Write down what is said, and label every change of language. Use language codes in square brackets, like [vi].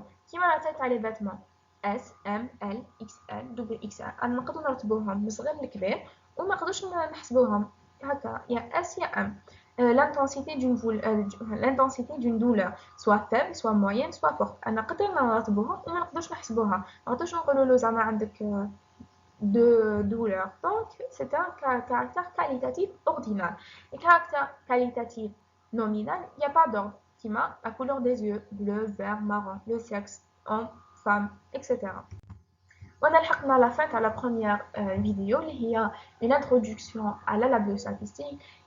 [ar] كيما لا تاع [fr] les vêtements [ar] S, M, L, XL, XL. أنا نقدر نرتبوهم من صغير لكبير وما نقدرش نحسبوهم هكا يا S يا M. [fr] L'intensité d'une douleur soit faible, soit moyenne, soit forte. [ar] أنا نقدر نرتبوهم وما نقدرش نحسبوها. ما نقدرش نقولوا له زعما عندك [fr] de douleur. Donc, c'est un caractère qualitatif ordinal. Et caractère qualitatif nominal, il n'y a pas d'ordre. Tima, la couleur des yeux, bleu, vert, marron, le sexe, homme, femme, etc. On a la fin à la première vidéo, il y a une introduction à la biostatistique.